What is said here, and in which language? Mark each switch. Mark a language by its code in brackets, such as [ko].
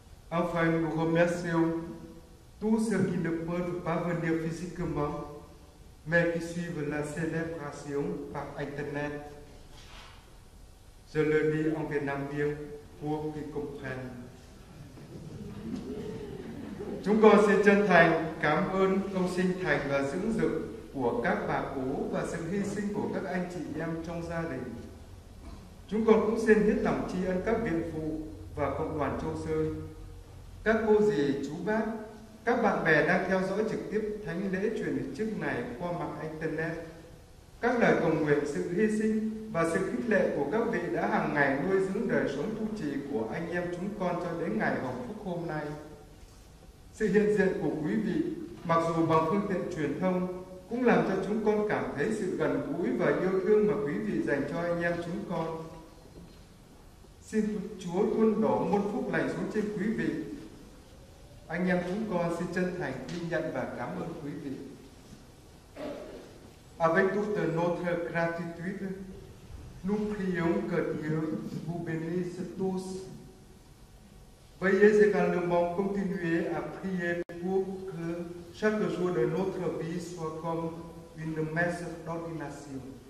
[fr] Enfin, nous remercions tous ceux qui ne peuvent pas venir physiquement, mais qui suivent la célébration par Internet. Je le dis en vietnamien pour qu'ils comprennent. [vi] Chúng con xin chân thành cảm ơn công sinh thành và dưỡng dục của các bà cố và sự hy sinh của các anh chị em trong gia đình. Chúng con cũng xin hết lòng tri ân các viện phụ và cộng đoàn Châu Sơn, các cô dì, chú bác, các bạn bè đang theo dõi trực tiếp thánh lễ truyền chức này qua mạng Internet. Các lời cầu nguyện, sự hy sinh và sự khích lệ của các vị đã hàng ngày nuôi dưỡng đời sống tu trì của anh em chúng con cho đến ngày hồng phúc hôm nay. Sự hiện diện của quý vị, mặc dù bằng phương tiện truyền thông, cũng làm cho chúng con cảm thấy sự gần gũi và yêu thương mà quý vị dành cho anh em chúng con. Xin Chúa tuôn đổ muôn phúc lành xuống trên quý vị. Anh em chúng con xin chân thành ghi nhận và cảm ơn quý vị. [fr] Avec toute notre gratitude, nous prions que Dieu vous bénisse tous. Veuillez également continuer à prier pour que chaque jour de notre vie soit comme une messe d'ordination.